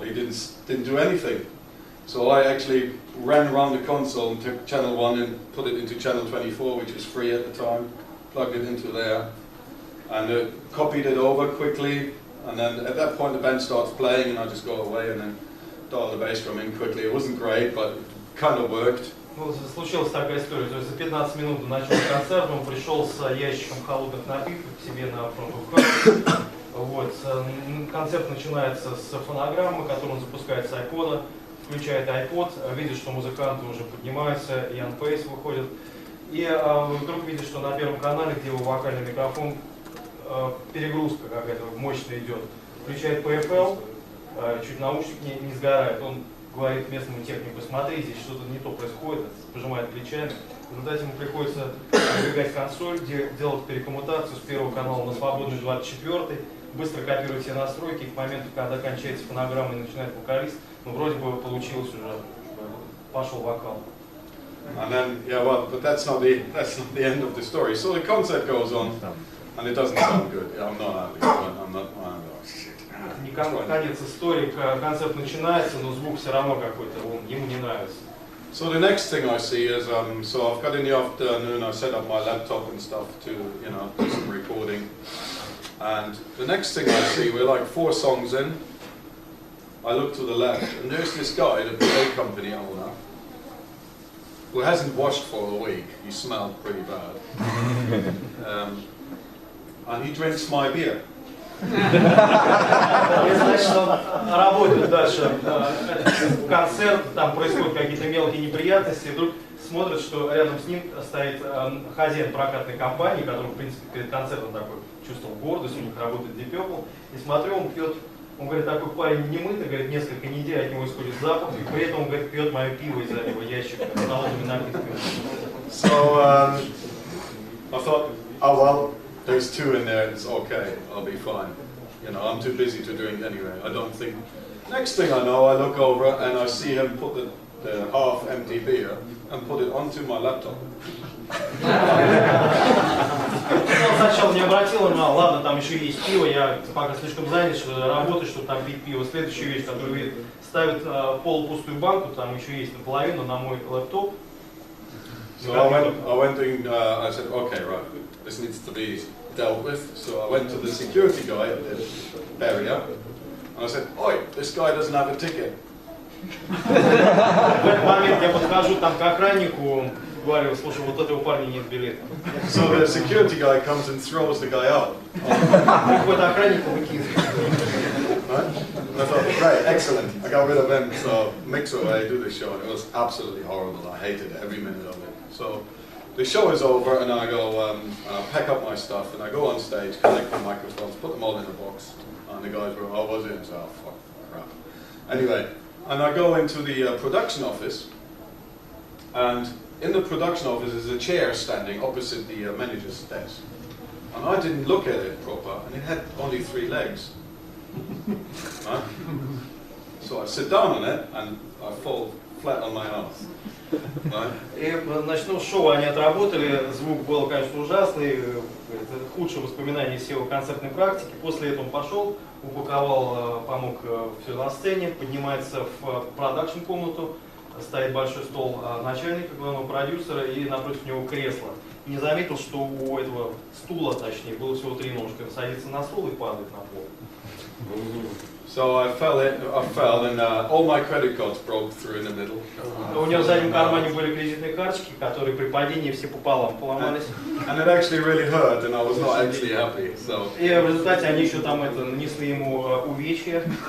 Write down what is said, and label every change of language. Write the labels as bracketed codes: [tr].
[en] He didn't do anything. So I actually ran around the console and took channel 1 and put it into channel 24, which was free at the time, plugged it into there, and copied it over quickly. And then at that point the band starts playing, and I just go away and then dial the bass drum in quickly. It wasn't great, but it kind of worked. [ru] Ну, случилась такая история, то есть за 15 минут до начала концерта он пришел с ящиком холодных напитков к себе на фронт. Вот. Концерт начинается с фонограммы, которую он запускает с iPod, включает iPod, видит, что музыканты уже поднимаются, и анпейс выходит. И вдруг видит, что на первом канале, где его вокальный микрофон, перегрузка какая-то мощная идет. Включает PFL, чуть наушник не сгорает. Он говорит местному технику: смотри, здесь что-то не то происходит, пожимает плечами. В результате ему приходится выдвигать консоль, делать перекоммутацию с первого канала на свободный 24-й, быстро копировать все настройки, и к моменту, когда кончается фонограмма и начинает вокалист, ну вроде бы получилось уже, пошел вокал. [en] And then, yeah, well, but that's not the end of the story. So the concert goes on, and it doesn't sound good. I'm not happy. I'm not. Oh, shit. [ru] Не конец истории, концерт начинается, но звук все равно какой-то, ему не нравится. [en] So the next thing I see is, so I've got in the afternoon, I set up my laptop and stuff to, you know, do some recording. And the next thing I see, we're like 4 songs in. I look to the left, and there's this guy, the PA company owner, who hasn't washed for a week. He smelled pretty bad. And he drinks my beer. [ru] Значит, он работает дальше. Концерт, там происходят какие-то мелкие неприятности, и вдруг смотрит, что рядом с ним стоит хозяин прокатной компании, который, в принципе, перед концертом такой чувствовал гордость, у них работает Deep Purple, и смотрю, он пьет, он говорит, такой парень немытый, говорит, несколько недель от него исходит запах, и при этом он, говорит, пьет мое пиво из этого ящика с холодными напитками. [en] So I thought, oh well, there's 2 in there, it's okay, I'll be fine. You know, I'm too busy to drink anyway, I don't think. Next thing I know, I look over and I see him put the half-empty beer and put it onto my laptop. [ru] Он сначала не обратил внимания, ладно, там еще есть пиво, я пока слишком занят, что работаю, чтобы там пить пиво. Следующая вещь, которую видит, ставит полупустую банку, там еще есть наполовину на мой лэптоп. [en] So I went in, I said, okay, right, this needs to be dealt with. So I went to the security guy at the area, and I said, oi, this guy doesn't have a ticket. [ru] В этот момент я подхожу там к охраннику, говорю, слушай, вот этого парня нет билета. [en] So the security guy comes and throws the guy out. [ru] Приходит охранник и выкидывает. [en] And I thought, great, excellent. I got rid of him, so mixerway, do the show, and it was absolutely horrible. I hated every minute of it. So the show is over, and I go pack up my stuff, and I go on stage, collect the microphones, put them all in a box, and the guys were, how was it? And so, oh, fuck, crap. Anyway, and I go into the production office, and in the production office is a chair standing opposite the manager's desk. And I didn't look at it proper, and it had only 3 legs. Right? So I sit down on it, and I fall flat on my ass. Right? [ru] И, значит, ну, шоу они отработали, звук был, конечно, ужасный, это худшее воспоминание всей его концертной практики. После этого он пошел, упаковал, помог все на сцене, поднимается в продакшн-комнату, стоит большой стол начальника, главного продюсера, и напротив него кресло. И не заметил, что у этого стула, точнее, было всего 3 ножки. Он садится на стул и падает на пол. [en] So I fell, and all my credit cards broke through in the middle. [ru] У него в заднем кармане были кредитные карточки, которые при падении все пополам поломались. [en] And it actually really hurt, and I was not actually happy. So. [ru] И в результате они еще там нанесли ему увечья.